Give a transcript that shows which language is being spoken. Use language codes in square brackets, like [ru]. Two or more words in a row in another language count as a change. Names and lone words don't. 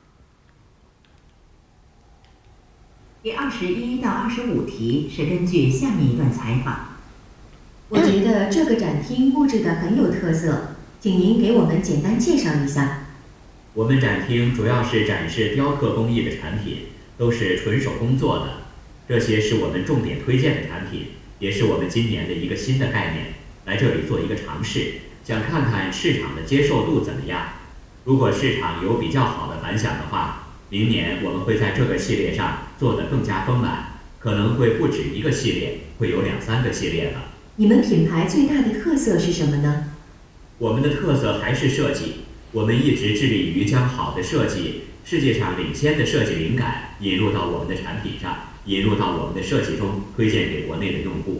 [zh] 第21到25題是根據下面一段採訪。我覺得這個展廳佈置得很有特色，請您給我們簡單介紹一下。我們展廳主要是展示雕刻工藝的產品，都是純手工做的。這些是我們重點推薦的產品，也是我們今年的一個新的概念，來這裡做一個嘗試，想看看市场的接受度怎么样。如果市场有比较好的反响的话，明年我们会在这個系列上做得更加豐滿，可能會不止一個系列，會有2-3個系列了。你們品牌最大的特色是什麼呢？我們的特色還是設計，我們一直致力於將好的設計、世界上領先的設計靈感引入到我們的產品上，引入到我們的設計中，推薦給國內的用戶。